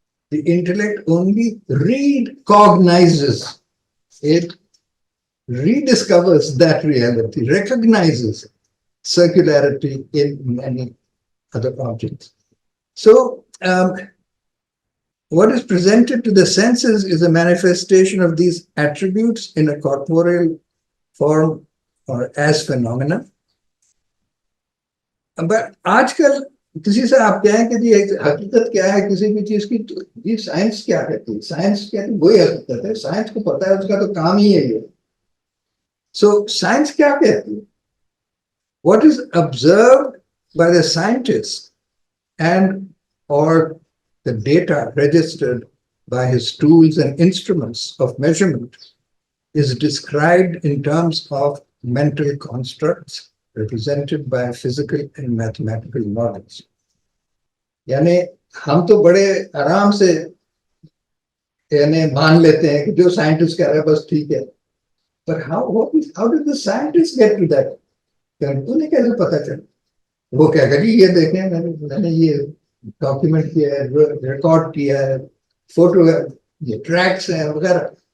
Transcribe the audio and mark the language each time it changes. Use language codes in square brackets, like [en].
[en] The intellect only recognizes it, rediscovers that reality, recognizes circularity in many other objects. So what is presented to the senses is a manifestation of these attributes in a corporeal form or as phenomena. [hi] But आजकल किसी से आप कहें कि जी हकीकत क्या है किसी भी चीज की, तो ये साइंस क्या कहती है? साइंस कहती है वही हकीकत है, साइंस को पता है, उसका तो काम ही है ये. सो साइंस क्या कहती है? [en] What is observed by the scientist and or the data registered by his tools and instruments of measurement is described in terms of mental constructs represented by physical and mathematical models. [hi] यानी हम तो बड़े आराम से यानी मान लेते हैं कि जो साइंटिस्ट कह रहा है बस ठीक है, [en] but how did the scientist get to that? [hi] उन्हें कैसे पता चला? वो क्या करें, ये देखें मैंने ये डॉक्यूमेंट किया है, रिकॉर्ड किया है, फोटो ये ट्रैक्स हैं वगैरह.